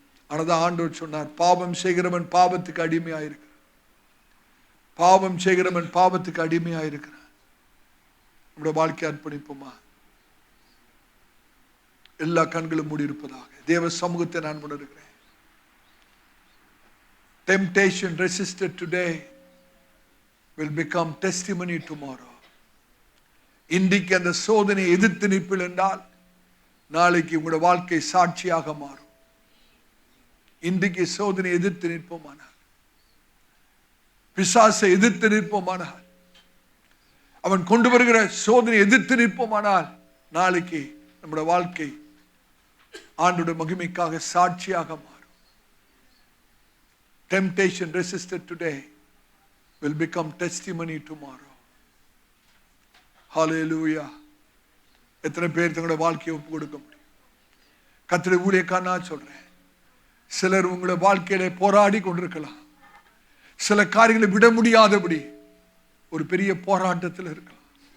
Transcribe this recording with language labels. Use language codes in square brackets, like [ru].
[ta] ஆனால் ஆண்டவர் சொன்னார், பாவம் செய்கிறவன் பாவத்துக்கு அடிமையாயிருக்கிறான், பாவம் செய்கிறவன் பாவத்துக்கு அடிமையாயிருக்கிறான். நம்முடைய வாழ்க்கை அர்ப்பணிப்போமா? எல்லா கண்களும் மூடி இருப்பதாக தேவ சமூகத்தை நான் உணர்கிறேன். [en] Temptation resisted today will become testimony tomorrow. [ta] இன்றைக்கு அந்த சோதனை எதிர்த்து நிற்பீர்கள் என்றால் நாளைக்கு உங்களுடைய வாழ்க்கை சாட்சியாக மாறும். இன்றைக்கு சோதனை எதிர்த்து நிற்போமானால், பிசாசை எதிர்த்து நிற்போமானால், அவன் கொண்டு வருகிற சோதனை எதிர்த்து நிற்போமானால் நாளைக்கு நம்முடைய வாழ்க்கை ஆண்டவருடைய மகிமைக்காக சாட்சியாக மாறும். [en] Temptation resisted today will become testimony tomorrow. Hallelujah. [ta] எத்தனை பேர் தங்களுடைய வாழ்க்கையை ஒப்பு கொடுக்க முடியும்? கர்த்தருடைய ஊழியக்காரனா நான் சொல்றேன், சிலர் உங்களுடைய வாழ்க்கையில போராடி கொண்டிருக்கலாம், சில காரியங்களை விட முடியாதபடி ஒரு பெரிய போராட்டத்தில் இருக்கலாம்.